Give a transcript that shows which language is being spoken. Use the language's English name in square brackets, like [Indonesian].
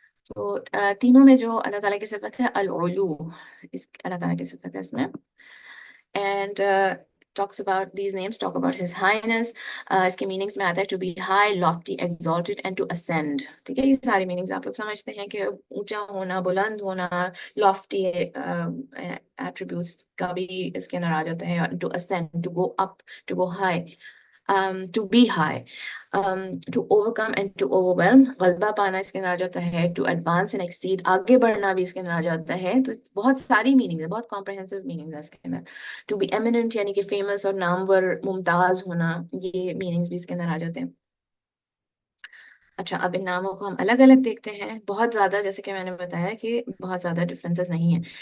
[Urdu] تو تینوں میں جو اللہ تعالیٰ کی صفت ہے العلو، اس اللہ تعالیٰ کی صفت ہے اس میں، [English] and talks about these names talk about his highness۔ [Urdu] اس کے میننگز میں آتا ہے [English] to be high, lofty, exalted and to ascend، [Urdu] ٹھیک ہے؟ یہ سارے میننگز آپ لوگ سمجھتے ہیں کہ اونچا ہونا، بلند ہونا، lofty attributes کا بھی اس کے اندر آ جاتا ہے، [English] to ascend, to go up, to go high۔ to be high, to overcome and to overwhelm. [Urdu] غلبہ پانا اس کے اندر آ جاتا ہے. [English] to advance and exceed, [Urdu] آگے بڑھنا بھی اس کے اندر آ جاتا ہے. تو بہت ساری میننگ ہے, بہت کمپریہنسو میننگ ہے اس کے اندر. [English] to be eminent [Urdu] یعنی کہ فیمس اور نامور, ممتاز ہونا, یہ میننگز بھی اس کے اندر آ جاتے ہیں. اچھا, اب ان ناموں کو ہم الگ الگ دیکھتے ہیں. بہت زیادہ, جیسے کہ میں نے بتایا کہ بہت زیادہ ڈفرینسز نہیں ہیں.